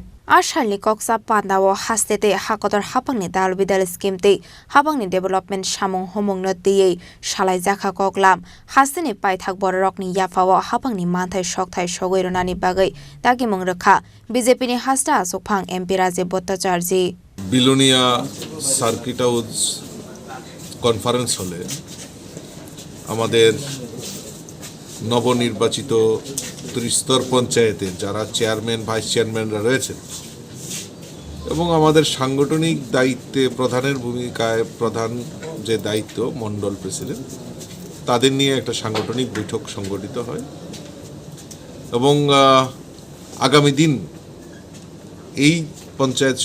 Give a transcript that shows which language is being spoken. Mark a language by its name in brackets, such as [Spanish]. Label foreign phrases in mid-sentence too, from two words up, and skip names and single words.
[Kok Borok] Ashalni Kokchab Pandao hastete hakotor hapangni dalbidal scheme te hapangni development samung homong no te shalai jaka koklam hasteni paithak borokni yafawa hapangni manthai shokthai sogoironani bagai taki mongrakha BJP ni hasta Achukphang MP Rajib Bhartacharjee [Bangla] বিলোনিয়া সার্কিট হাউস কনফারেন্স হলে আমাদের নবনির্বাচিত ত্রিস্তর পঞ্চায়েতের যারা চেয়ারম্যান ভাইস চেয়ারম্যানরা রয়েছেন এবং আমাদের সাংগঠনিক দায়িত্বে প্রধানের ভূমিকায় প্রধান যে দায়িত্ব মন্ডল প্রেসিডেন্ট তাদের নিয়ে একটা সাংগঠনিক বৈঠক সংগঠিত হয় এবং আগামী দিন এই পঞ্চায়েত